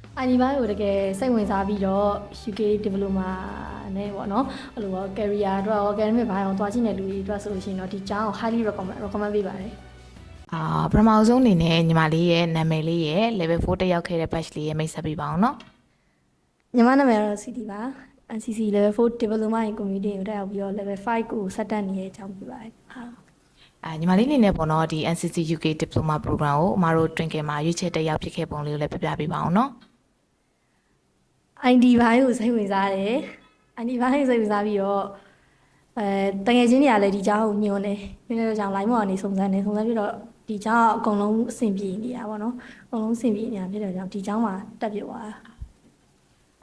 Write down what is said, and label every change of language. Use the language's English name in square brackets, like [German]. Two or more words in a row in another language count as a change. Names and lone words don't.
[Burmese] IT ဘိုင်းကိုတကယ်စိတ်ဝင်စားပြီးတော့ [English] UK diploma [Burmese] နဲ့ပေါ့နော်အဲ့လိုပေါ့ career အတွက် academic ဘိုင်းအောင်တွားကြည့်နေလူတွေအတွက်ဆိုလို့ရှိရင်တော့ဒီကျောင်းကို [English] highly recommend [Burmese] ပေးပါတယ် ပထမဆုံးအနေနဲ့ညီမလေးရဲ့နာမည်လေးရဲ့ level 4တက်ရောက်ခဲ့တဲ့ batch လေးရဲ့မိတ်ဆက်ပေးပါအောင်နော် ညီမနာမည်ကတော့ CD ပါ NCC [English] level 4 diploma in computing [Burmese] ကိုတက်ရောက်ပြီးတော့ level 5ကိုဆက်တက်နေတဲ့အကြောင်းပြပါတယ် ညီမလေးအနေနဲ့ပေါ့နော်ဒီ NCC UK Diploma Program ကိုအမတို့တွင်ကမှာရွေးချယ်တက်ရောက်ဖြစ်ခဲ့ပုံလေးကိုလည်းပြပြပေးပါအောင်နော် IT ဘိုင်းကိုစိတ်ဝင်စားတယ် IT ဘိုင်းကိုစိတ်ဝင်စားပြီးတော့တကယ်ချင်းတွေကလည်းဒီကျောင်းကိုညွှန်တယ်ညွှန်တဲ့ကြောင့် line ပေါ်ကနေစုံစမ်းပြီးတော့ဒီကျောင်းအကုန်လုံးအဆင်ပြေနေတာပေါ့နော်အကုန်လုံးအဆင်ပြေနေတာဖြစ်တဲ့ကြောင့်ဒီကျောင်းမှာတက်ပြသွားတာ